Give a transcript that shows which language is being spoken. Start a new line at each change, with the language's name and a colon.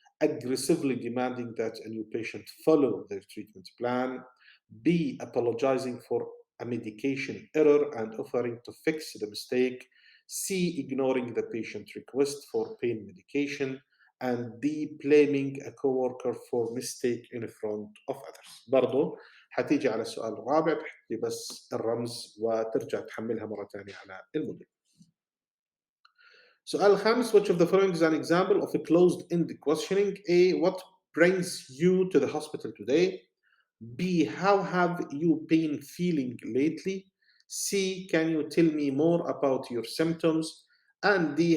English: Aggressively demanding that a new patient follow their treatment plan. B. Apologizing for a medication error and offering to fix the mistake. C. Ignoring the patient's request for pain medication. And D. Blaming a coworker for mistake in front of others.
Arabic: برضو حتيجي على السؤال الرابع تحطي بس الرمز وترجع تحملها مرة ثانية على الموديل. السؤال الخامس:
English: Which of the following is an example of a closed-ended questioning? A. What brings you to the hospital today? B. How have you been feeling lately? C. Can you tell me more about your symptoms? And D.